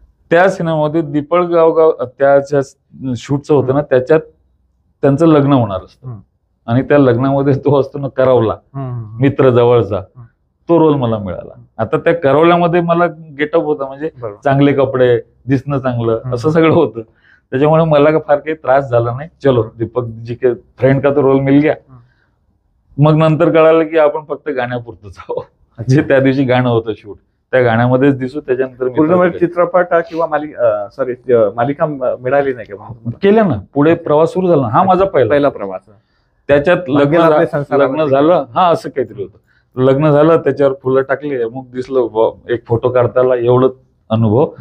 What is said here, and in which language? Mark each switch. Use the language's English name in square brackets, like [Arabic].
[Marathi] त्या सिनेमामध्ये दीपक गावगाव त्याच्या शूटचं होतं ना, त्याच्यात त्यांचं लग्न होणार असतं, आणि त्या लग्नामध्ये तो असतो ना करवला, मित्र जवळचा, तो रोल मला मिळाला. आता त्या करवल्यामध्ये मला गेटअप होता, म्हणजे चांगले कपडे, दिसणं चांगलं, असं सगळं होतं. त्याच्यामुळे मला फार काही त्रास झाला नाही. [Hindi] चलो दीपक जी के फ्रेंड का तो रोल मिल गया. [Marathi] मग नंतर कळालं की आपण फक्त गाण्यापुरतंच आहोत, जे त्या दिवशी गाणं होतं शूट, त्या गाण्यामध्येच दिसू. त्याच्यानंतर पूर्ण वेळ चित्रपट किंवा मालिका मिळाली नाही का केल्या ना, पुढे प्रवास सुरू झाला. हा माझा पहिला प्रवास. त्याच्यात लग्न झालं, हा असं काहीतरी होतं. लग्न झालं, त्याच्यावर फुलं टाकली, अमुक दिसलं, एक फोटो काढताना, एवढं अनुभव.